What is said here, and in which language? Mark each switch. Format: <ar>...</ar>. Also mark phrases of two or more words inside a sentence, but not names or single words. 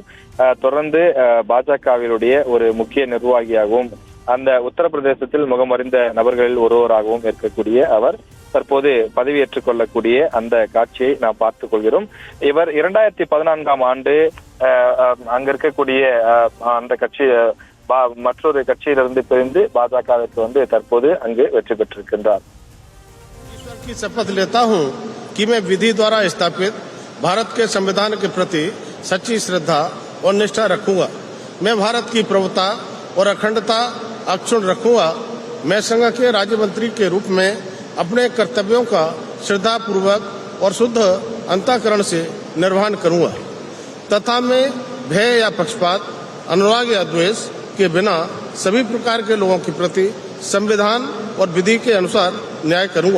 <ta>தொடர்ந்து பாஜகவினுடைய ஒரு முக்கிய நிர்வாகியாகவும் அந்த உத்தரப்பிரதேசத்தில் முகமறிந்த நபர்களில் ஒருவராகவும் இருக்கக்கூடிய அவர் தற்போது பதவியேற்றுக் கொள்ளக்கூடிய அந்த காட்சியை நாம் பார்த்துக் கொள்கிறோம். இவர் 2014ஆம் ஆண்டு அங்க இருக்கக்கூடிய அந்த கட்சி மற்றொரு கட்சியிலிருந்து பிரிந்து பாஜகவிற்கு வந்து தற்போது அங்கு வெற்றி பெற்றிருக்கின்றார்.</ta> <hi>ईश्वर की शपथ लेता हूं कि मैं विधि द्वारा स्थापित भारत के संविधान के प्रति सच्ची श्रद्धा और निष्ठा रखूंगा। मैं भारत की प्रभुता और अखंडता अक्षुण्ण रखूंगा। मैं संघ के राज्य मंत्री के रूप में अपने कर्तव्यों का श्रद्धा पूर्वक और शुद्ध अंतःकरण से निर्वहन करूंगा तथा मैं भय या पक्षपात, अनुराग या द्वेष के बिना सभी प्रकार के लोगों के प्रति संविधान और विधि के अनुसार न्याय करूंगा।</hi>